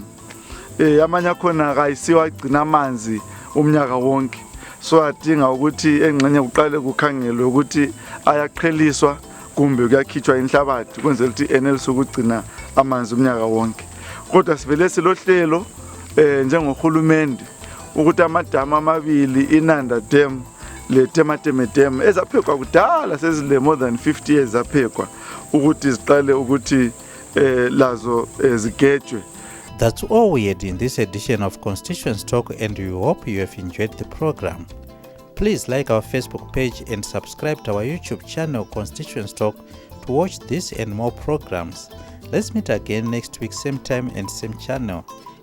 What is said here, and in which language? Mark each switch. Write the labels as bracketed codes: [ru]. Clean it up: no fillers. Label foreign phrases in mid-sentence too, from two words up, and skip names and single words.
[nd] Amanye akhona akayisiwa agcina amanzi umnyaka wonke, so adinga ukuthi engxenye kuqale kukhangelwe ukuthi ayaqheliswa kumbe kuyakhitshwa inhlabathi kwenzela ukuthi enelise ukugcina amanzi umnyaka wonke. Kodwa sivele silohlelo njengohulumende ukuthi amadamu amabili, Inanda Dam le Temateme Dam ezaphekwa kudala sezile [en] more than 50 years [nd] zaphekwa ukuthi ziqale ukuthi lazo zigejwe. [en] That's all we had in this edition of Constituency Talk, and we hope you have enjoyed the program. Please like our Facebook page and subscribe to our YouTube channel Constituency Talk to watch this and more programs. Let's meet again next week, same time and same channel.